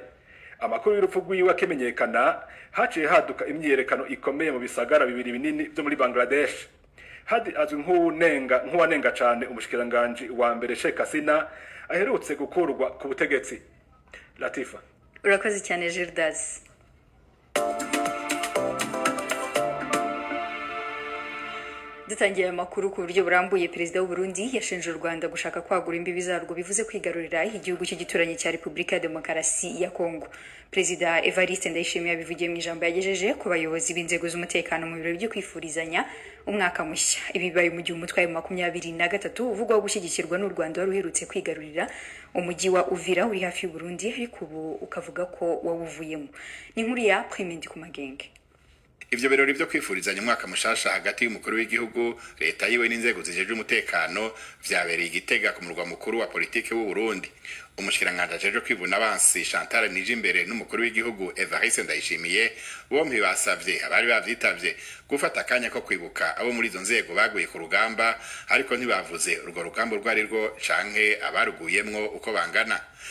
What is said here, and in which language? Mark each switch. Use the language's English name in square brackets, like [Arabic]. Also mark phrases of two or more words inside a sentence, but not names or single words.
[Rundi] Amakuru y'urupfu rw'iwe akemenyekana haciye haduka imyerekano ikomeye mu bisagara bibiri binini byo muri Bangladesh. Hadi azwi nk'uwanenga cyane umushikiranganje wa mbere Sheikh Hasina aherutse gukurwa ku butegetsi. Latifa. [Kinyarwanda] Urakoze cyane Judas. Dutangiye amakuru ku buryo burambuye. Perezida w'u Burundi yashinje u Rwanda gushaka kwagura imbibi zarwo bivuze kwigarurira igihugu cy'igituranyi cya Repubulika ya Demokarasi ya Kongo. Perezida Evariste Ndayishimiye yabivugiye mu ijambo yagejeje ku bayobozi b'inzego z'umutekano mu birori byo kwifurizanya umwaka mushya. Ibi bibaye mu gihe umutwe wa 23 uvugwa gushyigikirwa n'u Rwanda wari uherutse kwigarurira umujyi wa Uvira uri hafi y'u Burundi, ariko ubu ukavuga ko wawuvuyemo. Ni inkuru ya Primindi ku Magenge. [Rundi] Ivyo birori byo kwifurizanya umwaka mushasha hagati y'umukuru w'igihugu, leta yiwe n'inzego zijeje umutekano vyabereye Igitega ku murwa mukuru wa politike w'u Burundi. Umushikiranganje ajeje kwivuna abansi Chantal Nijimbere n'umukuru w'igihugu Evariste Ndayishimiye bombi basavye abari bavyitavye gufata akanya ko kwibuka abo muri izo nzego baguye ku rugamba, ariko ntibavuze urwo rugamba rwari rwo canke abaruguyemwo uko bangana.